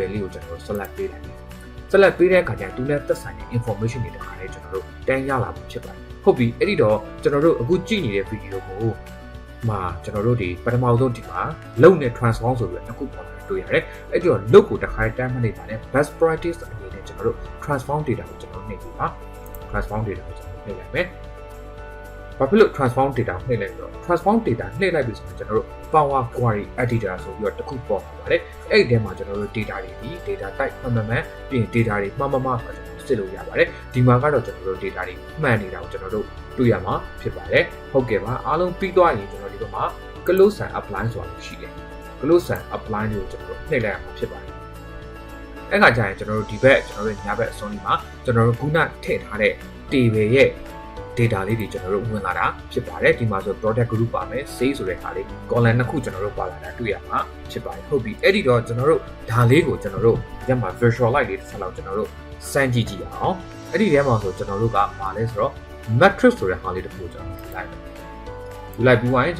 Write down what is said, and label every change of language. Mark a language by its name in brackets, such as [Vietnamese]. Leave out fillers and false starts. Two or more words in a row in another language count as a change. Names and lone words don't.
[Burmese] လေးကိုကျွန်တော်တို့ select ပေးလိုက်တယ် select ပေးတဲ့အခါကျရင်သူနဲ့သက်ဆိုင်တဲ့ information တွေတခါလေးကျွန်တော်တို့တန်းရလာမှာဖြစ်ပါတယ်ဟုတ်ပြီအဲ့ဒီတော့ ကျွန်တော်တို့အခုကြည့်နေတဲ့ video ကိုမှာကျွန်တော်တို့ဒီပထမဆုံးဒီမှာလုံနဲ့ transform ဆိုပြီးတော့တစ်ခုပေါ်လာတွေ့ရတယ်အဲ့ဒီတော့လုံကိုတခါတန်းမနေပါနဲ့ [English] best practice [Burmese] အနေနဲ့ကျွန်တော်တို့ [English] transform data [Burmese] ကိုကျွန်တော်နှိပ်ပြီးပါ [English] transform data [Burmese] ကိုကျွန်တော်နှိပ်လိုက်မယ်ဘာဖြစ်လို့ [English] transform data [Burmese] နှိပ်လိုက်တော့ [English] transform data [Burmese] နှိပ်လိုက်ပြီဆိုရင်ကျွန်တော်တို့ [English] power query editor [Burmese] ဆိုပြီးတော့တစ်ခုပေါ်လာပါတယ်အဲ့ဒီထဲမှာကျွန်တော်တို့ data တွေဒီ data type မှန်ပြီးရင် data တွေမှားဆိုတော့ကျွန်တော်စစ်လို့ရပါတယ်ဒီမှာကတော့ကျွန်တော်တို့ data တွေမှန်နေတာကိုကျွန်တော်တို့တွေ့ရမှာဖြစ်ပါတယ်ဟုတ်ကဲ့ပါအားလုံးပြီးသွားရင်ကျွန်တော်ဒီဘက်မှာ [English] close and apply [Burmese] ဆိုတာရှိတယ် [English] close and apply [Burmese] ကိုကျွန်တော်တို့နှိပ်လိုက်ရမှာဖြစ်ပါတယ်အဲ့ခါကျရင်ကျွန်တော်တို့ဒီဘက်ကျွန်တော်တို့ညာဘက်အစွန်းလေးမှာကျွန်တော်တို့ခုနထည့်ထားတဲ့ table ရဲ့ data လေးတွေကျွန်တော်တို့ဝင်လာတာဖြစ်ပါတယ်ဒီမှာဆို [English] product group [Burmese] ပါမယ် sales ဆိုတဲ့ဟာလေး column နှစ်ခုကျွန်တော်တို့ပါလာတာတွေ့ရမှာဖြစ်ပါတယ်ဟုတ်ပြီအဲ့ဒီတော့ကျွန်တော်တို့ဒါလေးကိုကျွန်တော်တို့ညမှာ visualize လေးတစ်ချက်လောက်ကျွန်တော်တို့စမ်းကြည့်ကြည့်အောင်အဲ့ဒီထဲမှာဆိုကျွန်တော်တို့ကပါလဲဆိုတော့ matrix ဆိုတဲ့ဟာလေးတစ်ခုကျွန်တော်ယူလိုက်မယ်ယူလိုက်ပြီးရင်ကျွန်